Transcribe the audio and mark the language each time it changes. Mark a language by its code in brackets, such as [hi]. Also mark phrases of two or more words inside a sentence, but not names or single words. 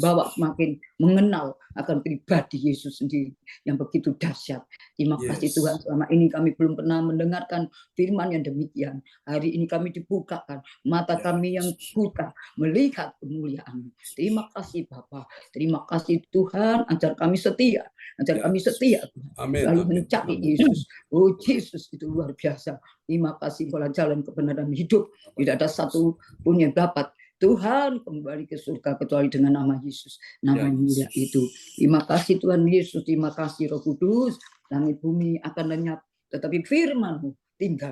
[id] bawa, semakin mengenal akan pribadi Yesus sendiri yang begitu dahsyat. Terima kasih Yes. Tuhan, selama ini kami belum pernah mendengarkan firman yang demikian. Hari ini kami dibukakan, mata Ya, kami yang Yesus. buta melihat kemuliaan-Mu. Terima kasih Bapa, terima kasih Tuhan, ajar kami setia, ajar Ya, kami setia Yesus. Tuhan, Amin. selalu Amin. mencari Amin. Yesus. Oh Yesus itu luar biasa. Terima kasih pola jalan kebenaran hidup. Tidak ada satu pun yang dapat Tuhan kembali ke surga kecuali dengan nama Yesus, nama Ya, yang mulia Yesus. itu. Terima kasih Tuhan Yesus, terima kasih Roh Kudus. Langit bumi akan lenyap, tetapi firman-Mu tinggal